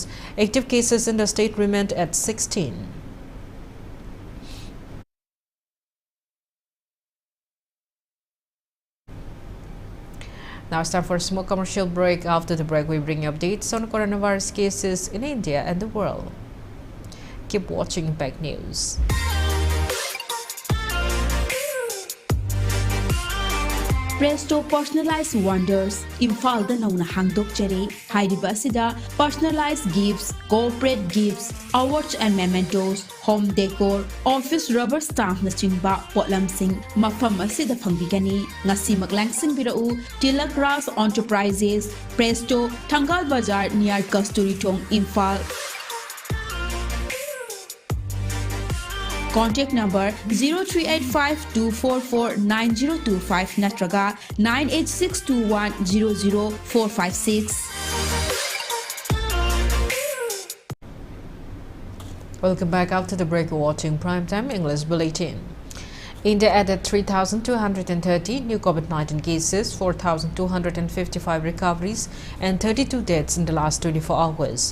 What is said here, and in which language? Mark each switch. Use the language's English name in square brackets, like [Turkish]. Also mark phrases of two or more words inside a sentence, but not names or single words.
[English] Active cases in the state remained at 16. Now it's time for a small commercial break. After the break, we bring you updates on coronavirus cases in India and the world. Keep watching Impact News. Presto Personalized Wonders, [Manipuri] Imphal da nauna hangdok jare, Hairiba asida [English] personalized gifts, corporate gifts, awards and mementos, home decor, office rubber stamp [Manipuri] na chingba potlamsing, mafam asida phangbigani, ngasi maglangsing birau, Tilak Ras Enterprises, Presto, Thangal Bazar near Kasturi Thong, Imphal. [English] Contact number 0385-244-9025 natraga 98621-00456. Welcome back. After the break, you're watching Primetime English Bulletin. India added 3,230 new COVID-19 cases, 4,255 recoveries and 32 deaths in the last 24 hours.